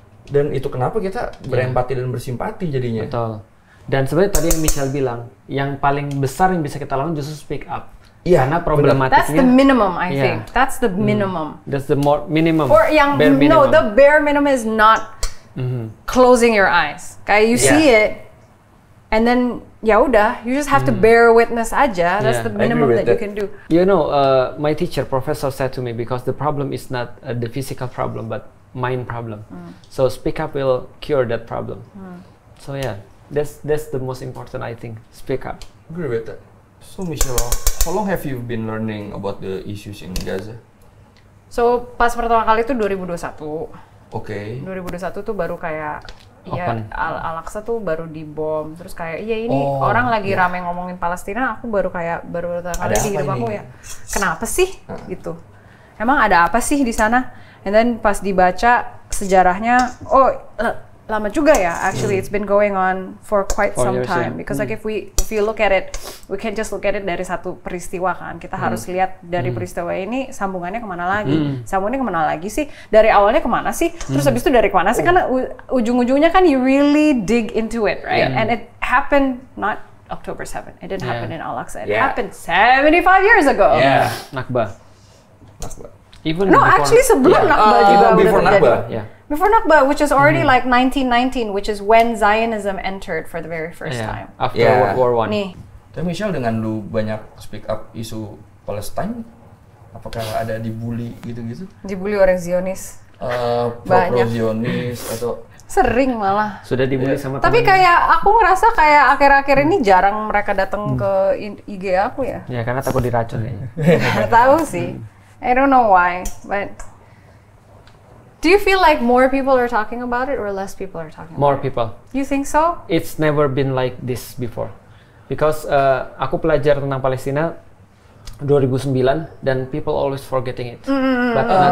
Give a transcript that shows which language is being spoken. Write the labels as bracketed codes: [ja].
[id] Dan itu kenapa kita berempati dan bersimpati jadinya. Betul. Dan sebenarnya tadi yang Michelle bilang, yang paling besar yang bisa kita lakukan justru [en] speak up. [id] Iya, karena problematiknya. [en] That's the minimum, I think. That's the minimum. That's the more minimum. Or [id] yang [en] the bare minimum is not closing your eyes. [id] Kayak [en] you see it, and then [id] ya udah, [en] you just have to bear witness [id] aja. [en] That's the minimum that you can do. You know, my teacher, professor, said to me, because the problem is not the physical problem, but mind problem. So speak up will cure that problem. So yeah, that's the most important, I think. Speak up. Agree with that. So Michelle, how long have you been learning about the issues in Gaza? So [id] pas pertama kali itu 2021. Oke. 2021 tuh baru kayak Al-Aqsa tuh baru dibom. Terus kayak ini orang lagi rame ngomongin Palestina, aku baru pertama kali di hidup aku ya. Kenapa sih gitu? Emang ada apa sih di sana? [en] And then [id] pas dibaca sejarahnya, lama juga ya. [en] Actually, it's been going on for quite some time. Because like if you look at it, we can't just look at it dari satu peristiwa kan. [id] Kita harus lihat dari peristiwa ini sambungannya kemana lagi. Sambungannya kemana lagi sih? Dari awalnya kemana sih? Terus habis itu dari kemana sih? Karena ujung-ujungnya kan [en] you really dig into it, right? And it happened not October 7. It didn't happen in Al-Aqsa. It happened 75 years ago. Yeah. Nakba. Even actually [id] sebelum Nakba juga [en] before [id] udah terjadi. Nakba. [en] Before Nakba, which is already like 1919, which is when Zionism entered for the very first time. After World War I. [id] Nih. Tapi Michelle, dengan lu banyak [en] speak up [id] isu Palestine, apakah ada dibully gitu-gitu? Dibully orang Zionis. Pro-Zionis atau sering malah. Sudah dibully sama Tapi kayak aku ngerasa kayak akhir-akhir ini jarang mereka datang ke IG aku ya. Ya karena takut diracun kayaknya. Nggak tahu sih. [en] I don't know why, but do you feel like more people are talking about it or less people are talking about it? More people. You think so? It's never been like this before. Because [id] aku pelajar tentang Palestina 2009 dan [en] people always forgetting it. But